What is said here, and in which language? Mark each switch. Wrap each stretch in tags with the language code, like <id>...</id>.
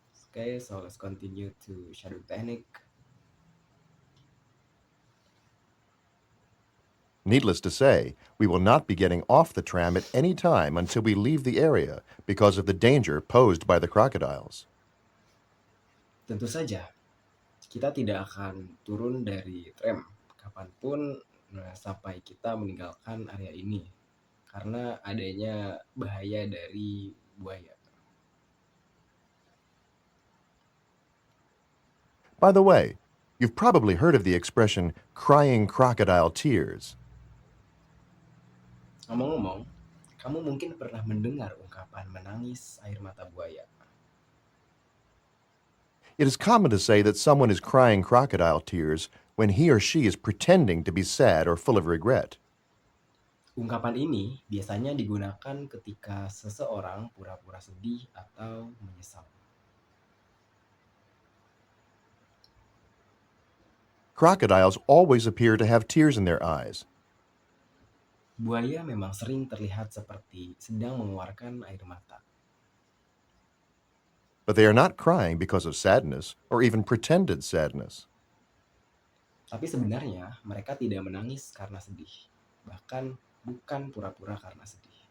<en>Okay, so let's continue to shadow technique. Needless to say, we will not be getting off the tram at any time until we leave the area because of the danger posed by the crocodiles.</en> <id>Tentu saja, kita tidak akan turun dari tram kapanpun sampai kita meninggalkan area ini karena adanya bahaya dari buaya.</id> <en>By the way, you've probably heard of the expression crying crocodile tears.</en> <id>Ngomong-ngomong, kamu mungkin pernah mendengar ungkapan menangis air mata buaya.</id> <en>It is common to say that someone is crying crocodile tears when he or she is pretending to be sad or full of regret.</en> <id>Ungkapan ini biasanya digunakan ketika seseorang pura-pura sedih atau menyesal.</id> <en>Crocodiles always appear to have tears in their eyes.</en> <id>Buaya memang sering terlihat seperti sedang mengeluarkan air mata.</id> <en>But they are not crying because of sadness or even pretended sadness.</en> <id>Tapi sebenarnya mereka tidak menangis karena sedih, bahkan bukan pura-pura karena sedih.</id>